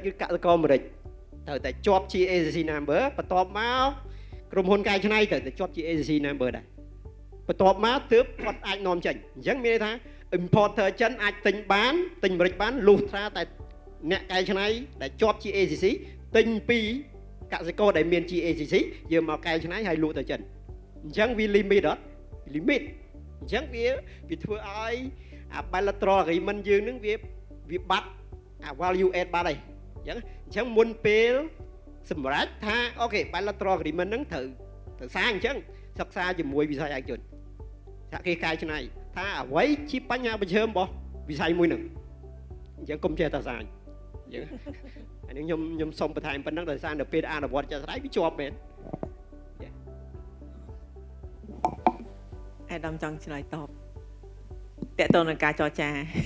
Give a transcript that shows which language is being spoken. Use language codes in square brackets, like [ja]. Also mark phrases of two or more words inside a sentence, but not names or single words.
[km] គឺកសិករអាមេរិកត្រូវតែជាប់ [en] GACC number [km] បន្ទាប់មកក្រុមហ៊ុនកែច្នៃត្រូវតែជាប់ [en] GACC number [km] ដែរបន្ទាប់មកទើបគាត់អាចនាំចេញអញ្ចឹងមានន័យថា importer ចិនអាច ទិញអាមេរិកបានលុះត្រាតែអ្នកកែច្នៃដែលជាប់ GACC ទិញពីកសិករដែលមាន GACC យកមកកែច្នៃ ហើយលក់ទៅចិនអញ្ចឹងវា limit អញ្ចឹងវាធ្វើឲ្យអា [en] bilateral agreement [km] យើងនឹងវាបាត់អា [en] value add [km] បាត់ហើយអញ្ចឹងមុនពេលសម្រាប់ថាអូខេ [en] bilateral agreement [km] ហ្នឹងត្រូវសាអញ្ចឹងសិក្សាជាមួយវិស័យឯកជនថាគេកែច្នៃថាអ្វីជាបញ្ហាប្រឈមរបស់វិស័យមួយហ្នឹងអញ្ចឹងកុំចេះតែសាអញ្ចឹងអានេះខ្ញុំសូមបន្ថែមប៉ុណ្ណឹងដោយសារនៅពេលអនុវត្តចាស់ស្ដាយវាជាប់មែន អាដាមចង់ឆ្លើយតបតើតើនឹងការចរចា